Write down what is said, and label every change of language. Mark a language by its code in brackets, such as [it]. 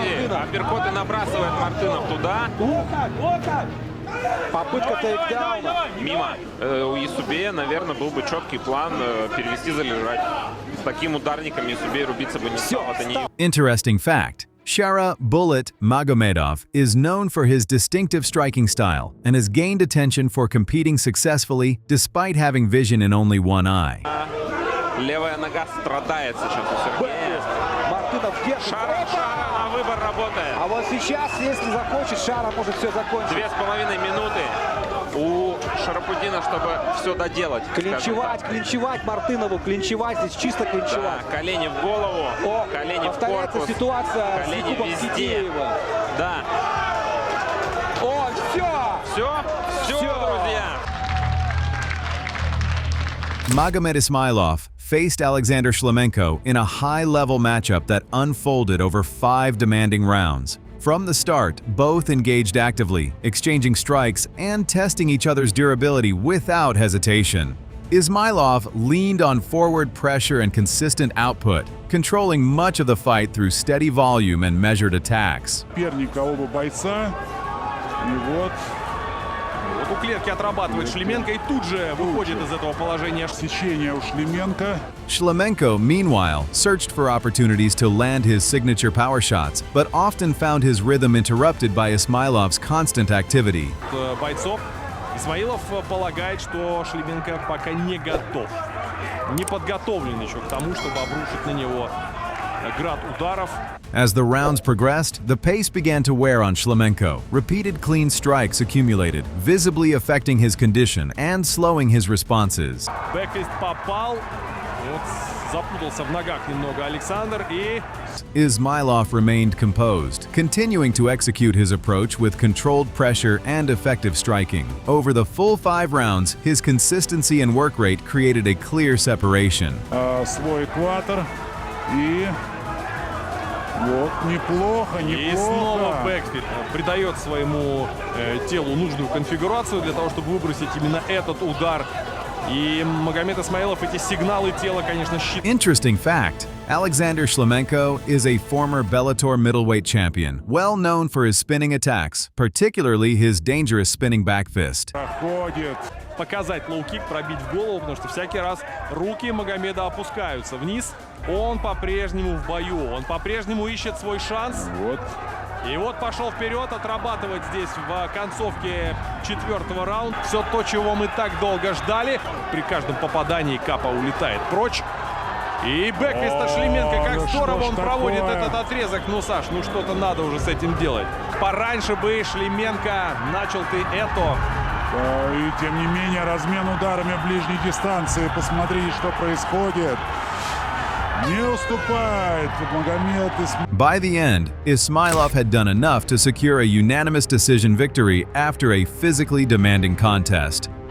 [ru] Апперкоты набрасывает Мартынов туда. Попытка тейкдауна. Мимо. У Исубея, наверное, был бы четкий план перевести, залежать. С таким ударником Исубей рубиться бы не стал. Это не... [en] Interesting fact. Shara Bullet Magomedov is known for his distinctive striking style and has gained attention for competing successfully despite having vision in only one eye. [ru] Левая нога страдает сейчас у Сергея. Мартынов держит. Шара на выбор работает. А вот сейчас, если захочет, Шара может все закончить. 2,5 минуты у Шарапутдина, чтобы все доделать. Клинчевать Мартынову, клинчевать, здесь чисто клинчевать. Да, колени в голову, колени в корпус. Ситуация колени с везде. Да. О, все, друзья. [en] Magomed Ismailov faced Alexander Schlamco in a high-level matchup that unfolded over 5 demanding rounds. From the start, both engaged actively, exchanging strikes and testing each other's durability without hesitation. Ismailov leaned on forward pressure and consistent output, controlling much of the fight through steady volume and measured attacks. [ru] Соперника оба бойца. И вот У клетки отрабатывает Шлеменко и тут же выходит из этого положения. сечение у Шлеменко. [en] Schlamco, meanwhile, searched for opportunities to land his signature power shots, but often found his rhythm interrupted by Ismailov's constant activity. [ru] Бойцов. Исмаилов полагает, что Шлеменко пока не готов. Не подготовлен еще к тому, чтобы обрушить на него град ударов. [en] As the rounds progressed, the pace began to wear on Schlamco. Repeated clean strikes accumulated, visibly affecting his condition and slowing his responses. [ru] Бэкфист попал. Вот запутался в ногах немного Александр и... [en] Ismailov remained composed, continuing to execute his approach with controlled pressure and effective striking. Over the full 5 rounds, his consistency and work rate created a clear separation. [ru] Свой экватор. И вот неплохо. И снова бэкфит придает своему телу нужную конфигурацию для того, чтобы выбросить именно этот удар. И Магомед Исмаилов эти сигналы тела, конечно, считывает. [en] Interesting fact. Alexander Schlamco is a former Bellator middleweight champion, well known for his spinning attacks, particularly his dangerous spinning back fist. [ru] Показать лоу-кик, пробить в голову, потому что всякий раз руки Магомеда опускаются вниз. Он по-прежнему в бою, он по-прежнему ищет свой шанс. И вот пошел вперед, отрабатывать здесь в концовке 4-го раунда. Все то, чего мы так долго ждали. При каждом попадании Капа улетает прочь. И бэкфиста Шлеменко, как здорово он проводит этот отрезок. Ну, Саш, ну что-то надо уже с этим делать. Пораньше бы, Шлеменко, начал ты это. И тем не менее размен ударами в ближней дистанции. Посмотрите, что происходит. Не уступает Магомед. [en] By the end, Ismileov had done enough to secure a unanimous decision victory after a physically demanding contest.